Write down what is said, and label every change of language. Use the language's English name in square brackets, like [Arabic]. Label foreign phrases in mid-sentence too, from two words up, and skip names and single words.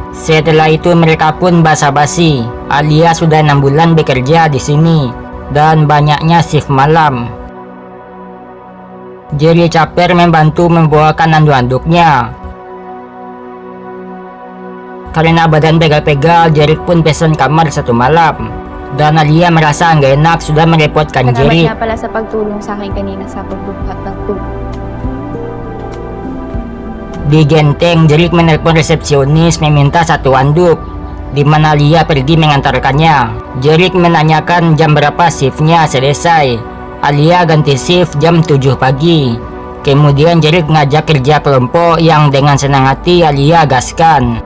[Indonesian] Setelah itu mereka pun basa-basi. Alia sudah 6 bulan bekerja di sini dan banyaknya shift malam. Jerick caper membantu membawakan anduk-anduknya. Karena badan pegal-pegal, Jerick pun pesan kamar 1 malam. Dan Alia merasa nggak enak sudah merepotkan [Filipino] salamat Jerick. nga pala sa pagtulong sa akin kanina sa pagbuhat ng tubig. [Indonesian] Di genteng, Jerick menelpon resepsionis meminta 1 anduk, di mana Alia pergi mengantarkannya. Jerick menanyakan jam berapa shiftnya selesai. Alia ganti shift jam 7 pagi. Kemudian Jerick ngajak kerja kelompok yang dengan senang hati Alia gaskan.